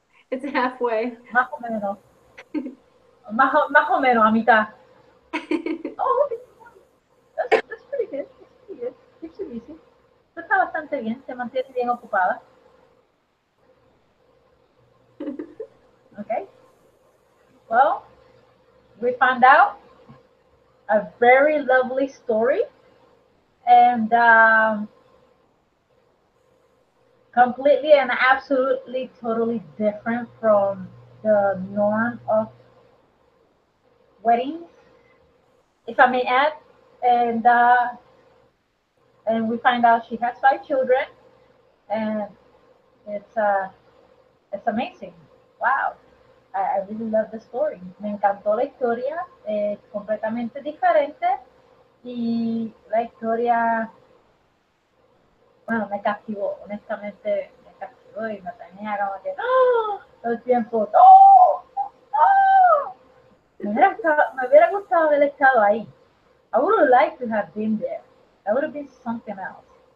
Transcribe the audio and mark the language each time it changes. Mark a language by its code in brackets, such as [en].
[en] It's halfway. [es] Más o menos. más o menos a mitad. [en] Oh, that's pretty good. That's pretty good. Keeps you busy. [es] Eso está bastante bien. Te mantiene bien ocupada. [en] Okay. Well, we found out a very lovely story. And completely and absolutely totally different from the norm of weddings, if I may add. And we find out she has 5 children, and it's amazing. Wow. I really love the story. [es] Me encantó la historia, completamente diferente, y la historia, bueno, me captivó, honestamente me captivó y me tenía como que ¡oh! Todo el tiempo, ¡oh! ¡Oh! Me hubiera gustado haber estado ahí. [en] I would have liked to have been there. That would have been something else.